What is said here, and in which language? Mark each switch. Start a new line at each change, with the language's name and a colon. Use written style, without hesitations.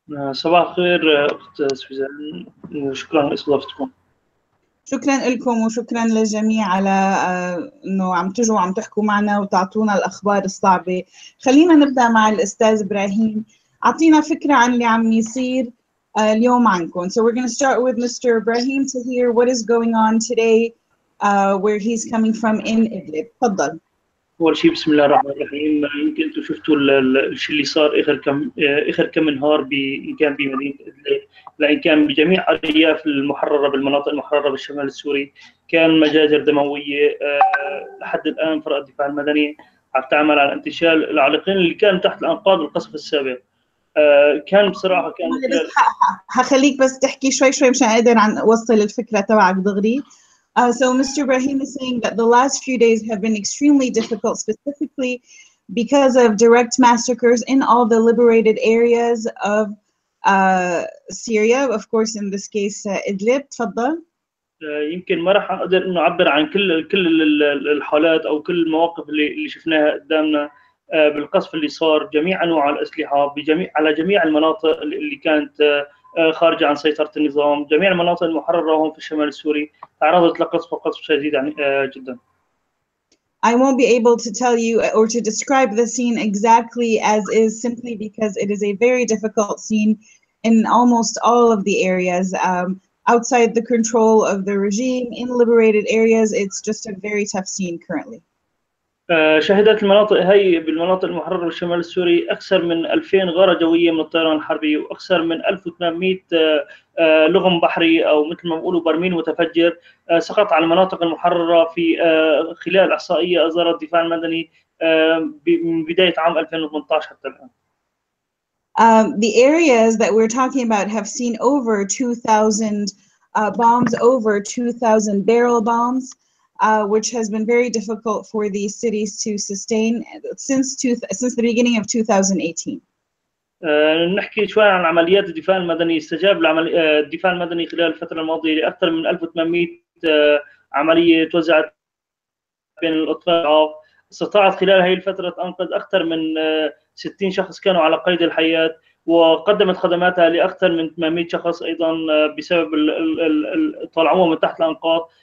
Arabic: صباح الخير أخت سوزان، شكرا لاستضافتكم. شكرا لكم وشكرا للجميع على انه عم تجوا وعم تحكوا معنا وتعطونا الاخبار الصعبه. خلينا نبدا مع الاستاذ ابراهيم، اعطينا فكره عن اللي عم يصير اليوم عندكم.
English: So we're going to start with Mr. Ibrahim to hear what is going on today, where he's coming from in Idlib.
Arabic: تفضل. أول شيء بسم الله الرحمن الرحيم. يمكن أنتم شفتوا الشيء اللي صار آخر كم نهار إن كان بمدينة إدلب، لأن كان بجميع أرياف المحررة بالمناطق المحررة بالشمال السوري كان مجازر دموية. لحد الآن فرق الدفاع المدني عم تعمل على انتشال العالقين اللي كانوا تحت الأنقاض القصف السابق. كان بصراحة كان هخليك بس تحكي شوي مشان أقدر أوصل الفكرة تبعك دغري.
English: So Mr. Ibrahim is saying that the last few days have been extremely difficult, specifically because of direct massacres in all the liberated areas of Syria, of course in this case Idlib.
Arabic: تفضل. يمكن ما راح أقدر إنه أعبر عن كل الحالات أو كل المواقف اللي شفناها قدامنا بالقصف اللي صار جميع أنواع الأسلحة على جميع المناطق اللي كانت خارجة عن سيطرة النظام. جميع المناطق المحررة هون في الشمال السوري تعرضت لقصف شديد جدا.
English: I won't be able to tell you or to describe the scene exactly as is, simply because it is a very difficult scene in almost all of the areas. Outside the control of the regime, in liberated areas, it's just a very tough scene currently.
Arabic: شهدت المناطق هي بالمناطق المحررة بالشمال السوري أكثر من 2000 غارة جوية من الطيران الحربي، وأكثر من 1800 لغم بحري أو مثل ما بيقولوا برميل متفجر سقط على المناطق المحررة في خلال إحصائية أصدرها الدفاع المدني من بداية عام 2018 حتى الآن.
English: The areas that we're talking about have seen over 2,000 bombs, over 2,000 barrel bombs. Which has been very difficult for these cities to sustain since the beginning of 2018.
Arabic: نحكي شوي عن عمليات الدفاع المدني. استجاب الدفاع المدني خلال الفترة الماضية لأكثر من 1800 عملية توزعت بين الأطفال. استطاعت خلال هذه الفترة أنقذ أكثر من 60 شخص كانوا على قيد الحياة، وقدمت خدماتها لأكثر من 800 شخص أيضا بسبب طلعوهم من تحت الأنقاض.